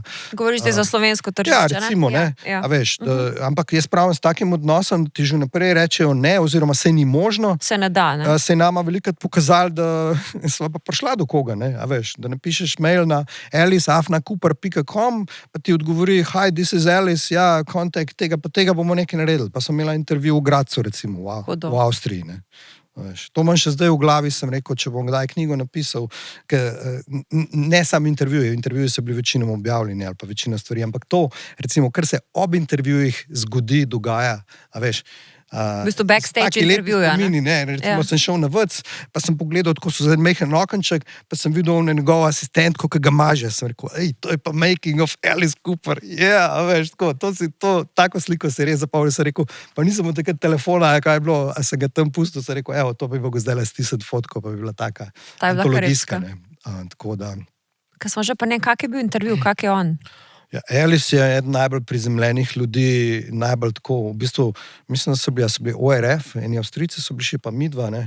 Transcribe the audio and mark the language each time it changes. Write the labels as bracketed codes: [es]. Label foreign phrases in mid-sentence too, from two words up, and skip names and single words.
[sl] Govoriš te za slovensko tržišče, ne? Ja, recimo, ne, a veš, ampak jaz pravim s takim odnosom, da ti že naprej rečejo ne, oziroma se ni možno. Se ne da, ne? Se je nama velikrat pokazali, da sva pa prišla do koga, ne, a veš, da napišeš mail na alice@cooper.com, pa ti odgovori, [en] hi, this is Alice, [sl] ja, kontakt tega, pa tega bomo nekaj naredili, pa sem imela intervju v Gradcu, recimo, v Avstriji, ne. To imam še zdaj v glavi, sem rekel, če bom kdaj knjigo napisal, ne sam intervjuji so bili večinoma objavljeni ali pa večina stvari, ampak to, recimo, kar se ob intervjujih zgodi, dogaja, a veš, v bistvu backstage intervjuja, ne? Recimo, sem šel na vrc, pa sem pogledal, tako so zdaj mehen okenček, pa sem videl njegov asistentko, ki ga maže, sem rekel, to je pa [en] making of [sl] Alice Cooper, a veš, tako sliko se je res zapomnil, sem rekel, pa nisem od takrat telefona, kaj je bilo, a sem ga tam pustil, sem rekel, to bi mogel zdaj stisati fotko, pa bi bila taka antologijska, ne, tako da. Kaj smo že pa kak je bil intervju, kak je on? Ja, Alice je eden najbolj prizemljenih ljudi, najbolj tako, v bistvu, mislim, da so bili ORF, eni Avstrijci so bili še pa midva, ne.